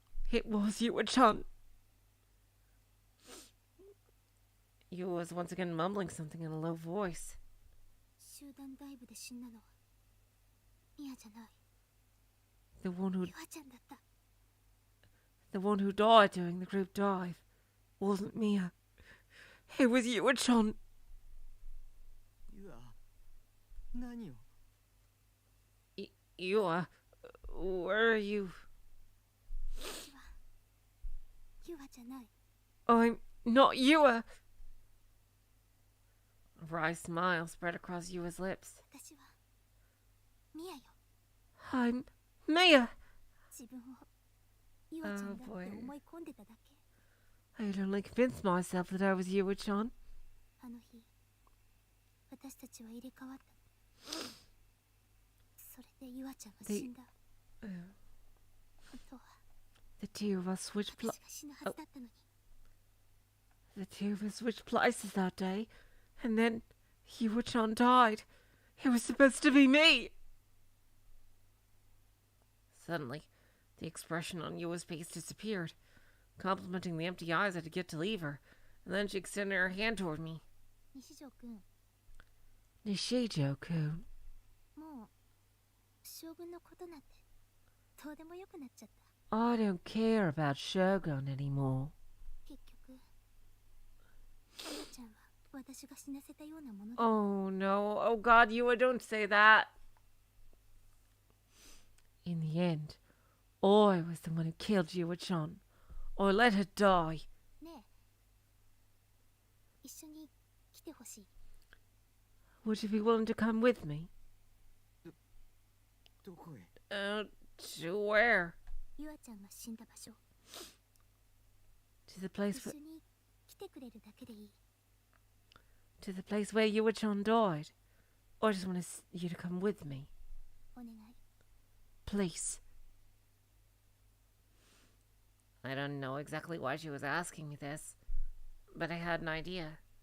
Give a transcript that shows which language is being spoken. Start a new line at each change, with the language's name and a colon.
English: It was Yua-chan. Yua was once again mumbling something in a low voice.
Japanese: 集団ダイブで死んだのはミヤじゃない。
English: The one who
Japanese: ユアちゃんだった。
English: the one who died during the group dive wasn't Mia. It was Yua-chan.
Japanese: ユア、何を。
English: Yua, where are you?
Japanese: 私はユアじゃない。
English: I'm not Yua. A wry smile spread across Yua's lips.
Japanese: 私はミヤよ。
English: I'm Mia.
Japanese: 自分をユアちゃんだって思い込んでただけ。
English: I'd only convinced myself that I was Yua-chan.
Japanese: あの日私たちは入れ替わった。それでユアちゃんは死んだ。本当は
English: The two of us switched
Japanese: 私が死ぬはずだったのに。
English: the two of us switched places that day, and then Yua-chan died. It was supposed to be me. Suddenly, the expression on Yua's face disappeared, complimenting the empty eyes I had to get to leave her, and then she extended her hand toward me.
Japanese: 西条くん、
English: Nishijo-kun,
Japanese: もう将軍のことなんてどうでもよくなっちゃった。
English: I don't care about Shogun anymore.
Japanese: 結局ユアちゃんは私が死なせたようなものだ。
English: Oh no, oh god, Yua, don't say that. In the end, I was the one who killed Yua-chan. I let her die.
Japanese: ねえ、一緒に来てほしい。
English: Would you be willing to come with me?
Japanese: どこへ。
English: To where?
Japanese: ユアちゃんが死んだ場所。
English: To the place
Japanese: 一緒
English: where,
Japanese: に来てくれるだけでいい。
English: to the place where Yua-chan died. I just want you to come with me.
Japanese: お願い。
English: Please. I don't know exactly why she was asking me this, but I had an idea.